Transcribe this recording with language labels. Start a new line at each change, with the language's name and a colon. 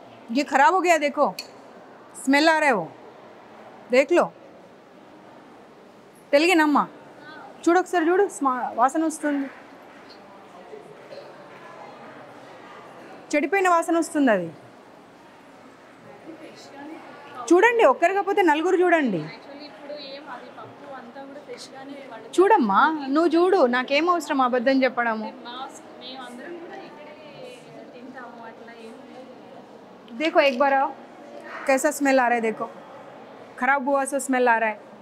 Hindi: ये खराब हो गया, देखो स्मेल आ रहा है, वो देख लो।
Telugu: తెలుగేనమ్మా? చూడు ఒకసారి, చూడు వాసన వస్తుంది, చెడిపోయిన వాసన వస్తుంది. అది చూడండి, ఒక్కరు కాకపోతే నలుగురు చూడండి. చూడమ్మా, నువ్వు చూడు, నాకేం అవసరం అబద్ధం చెప్పడము.
Hindi: देखो एक बार आओ, कैसा स्मेल आ रहा है, देखो खराब हुआ सो स्मेल आ रहा है।